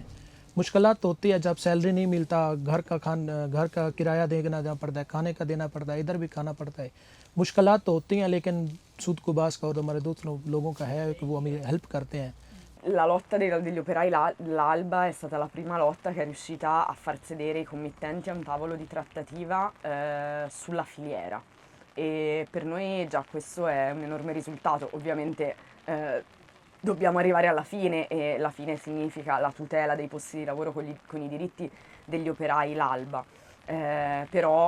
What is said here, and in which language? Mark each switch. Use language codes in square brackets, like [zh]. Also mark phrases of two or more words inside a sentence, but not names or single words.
[ur] مشکلات تو ہوتی ہے جب سیلری نہیں ملتا، گھر کا کرایہ دینا پڑتا ہے، کھانے کا دینا پڑتا ہے، ادھر بھی کھانا پڑتا ہے. مشکلات تو ہوتی ہیں، لیکن سود کوباس کا اور ہمارے دوست لوگوں کا ہے کہ وہ ہمیں ہیلپ کرتے ہیں. [it] La lotta degli operai, l'Alba, è stata la prima lotta che è riuscita a far sedere i committenti a un tavolo di trattativa sulla filiera, e per noi già questo è un enorme risultato. Ovviamente dobbiamo arrivare alla fine, e la fine significa la tutela dei posti di lavoro con i diritti degli operai, l'Alba, però